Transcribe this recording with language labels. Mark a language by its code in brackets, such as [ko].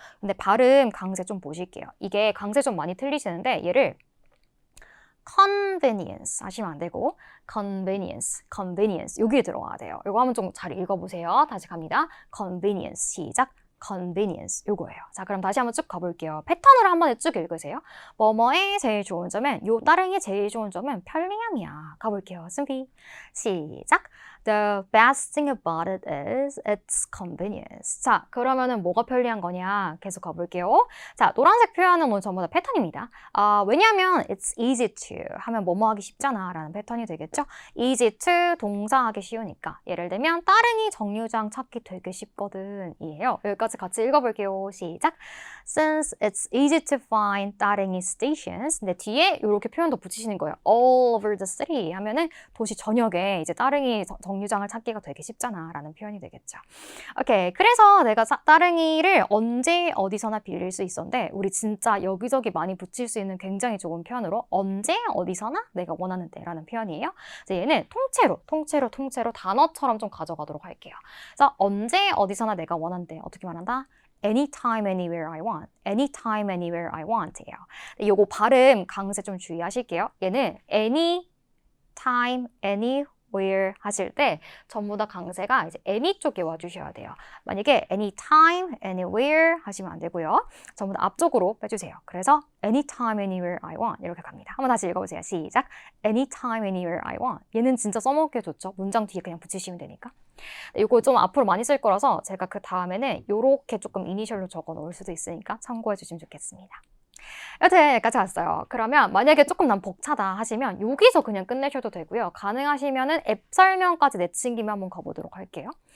[ko] 근데 발음 강세 좀 보실게요. 이게 강세 좀 많이 틀리시는데 얘를 convenience 하시면 안 되고 convenience 여기에 들어와야 돼요. 이거 한번 좀 잘 읽어보세요. 다시 갑니다. convenience 시작. convenience 요거예요. 자, 그럼 다시 한번 쭉 가볼게요. 패턴으로 한 번에 쭉 읽으세요. 뭐뭐의 제일 좋은 점은 요 따릉이의 제일 좋은 점은 편리함이야. 가볼게요. 준비 시작. [en] The best thing about it is its convenience. [ko] 자, 그러면은 뭐가 편리한 거냐? 계속 가볼게요. 자, 노란색 표현은 오늘 전부 다 패턴입니다. 왜냐하면 [en] it's easy to [ko] 하면 뭐뭐 하기 쉽잖아 라는 패턴이 되겠죠. easy to 동사 하기 쉬우니까. 예를 들면 따릉이 정류장 찾기 되게 쉽거든 이에요. 여기까지 같이 읽어볼게요. 시작. [en] Since it's easy to find 따릉이 stations. [ko] 근데 뒤에 이렇게 표현 더 붙이시는 거예요. [en] All over the city [ko] 하면은 도시 전역에 이제 따릉이 정류장을 찾기가 되게 쉽잖아 라는 표현이 되겠죠. 오케이. 그래서 내가 따릉이를 언제 어디서나 빌릴 수 있었는데 우리 진짜 여기저기 많이 붙일 수 있는 굉장히 좋은 표현으로 언제 어디서나 내가 원하는 때 라는 표현이에요. 그래서 얘는 통째로 단어처럼 좀 가져가도록 할게요. 그래서 언제 어디서나 내가 원하는 때 어떻게 말한다? [en] Anytime, anywhere I want. Anytime, anywhere I want 예요. [ko] 요거 발음 강세 좀 주의하실게요. 얘는 anytime, anywhere 하실 때 전부 다 강세가 이제 any 쪽에 와주셔야 돼요. 만약에 [en] anytime, anywhere [ko] 하시면 안 되고요. 전부 다 앞쪽으로 빼주세요. 그래서 anytime, [en] anywhere I want [ko] 이렇게 갑니다. 한번 다시 읽어보세요. 시작. [en] Anytime, anywhere I want. [ko] 얘는 진짜 써먹기 좋죠. 문장 뒤에 그냥 붙이시면 되니까. 이거 좀 앞으로 많이 쓸 거라서 제가 그 다음에는 이렇게 조금 이니셜로 적어 놓을 수도 있으니까 참고해 주시면 좋겠습니다. 여튼 여기까지 왔어요. 그러면 만약에 조금 난 벅차다 하시면 여기서 그냥 끝내셔도 되고요. 가능하시면은 앱 설명까지 내친 김에 한번 가보도록 할게요.